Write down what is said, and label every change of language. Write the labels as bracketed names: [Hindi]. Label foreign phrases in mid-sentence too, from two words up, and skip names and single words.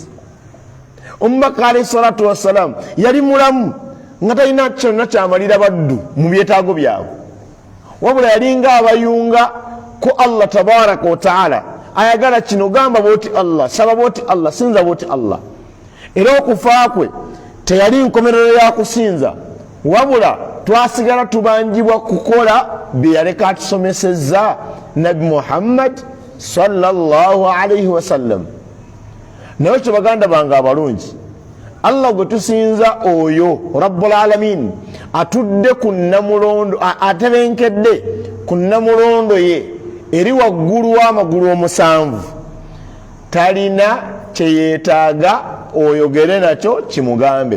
[Ganda] Omubaka [Arabic] عليه الصلاة والسلام [Ganda] yali mulamu nga talina kyonna kyamalira baddu mu byetaago byabwe, wabula yalinga abayunga ku Allah [Arabic] تبارك وتعالى. [Ganda] Ayagala kino gamba bwoti Allah, saba bwoti Allah, sinza bwoti Allah. Era okufa kwe teyali nkomerero ya kusinza, wabula twasigala tubanjibwa kukola bye yaleka atusomesezza Nabi Muhammad [Arabic] صلى الله عليه وسلم. [Ganda] Naye kyo baganda bange abalungi, Allah gwe tusinza oyo [Arabic] رب العالمين [Ganda] atudde ku namulondo, atebenkedde ku namulondo ye eri waggulu w'amagulu omusanvu, talina kyeyeetaaga oyogere nakyo kimugambe.